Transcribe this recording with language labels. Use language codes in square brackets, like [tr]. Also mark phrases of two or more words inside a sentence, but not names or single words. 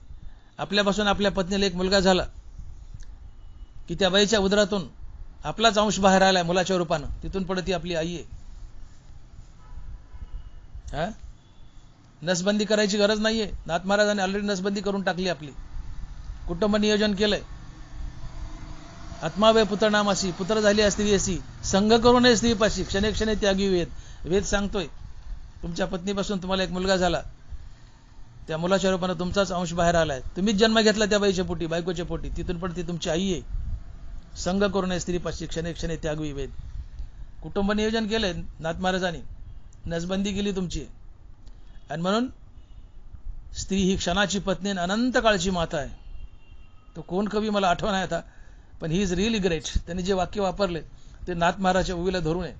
[mr] आपल्यापासून आपल्या पत्नीला एक मुलगा झाला की त्या बाईच्या उदरातून आपलाच अंश बाहेर आलाय मुलाच्या रूपानं, तिथून पुढे ती आपली आई आहे. नसबंदी करायची गरज नाहीये. नाथ महाराजांनी ऑलरेडी नसबंदी करून टाकली आपली. कुटुंब नियोजन केलंय. आत्मावे पुत्रनामासी, पुत्र झाली स्त्री असी, संग करू नये स्त्रीपाशी, क्षणे क्षणे त्यागी वेद. वेद सांगतोय तुमच्या पत्नीपासून तुम्हाला एक मुलगा झाला, त्या मुलाच्या रूपाने तुमचाच अंश बाहेर आलाय, तुम्हीच जन्म घेतला त्या बाईच्या पोटी, बायकोच्या पोटी, तिथून पण ती तुमची आई आहे. संग करू नये स्त्रीपाशी, क्षणे क्षणे त्यागी वेद. कुटुंब नियोजन केलंय नाथ महाराजांनी, नसबंदी केली तुमची. आणि म्हणून स्त्री ही क्षणाची पत्नी आणि अनंत काळची माता आहे. तो कोण कवी मला आठवण आहे आता, पण [en] he is really great. [mr] त्यांनी जे वाक्य वापरले ते नाथ महाराजच्या उवीला धरून आहे.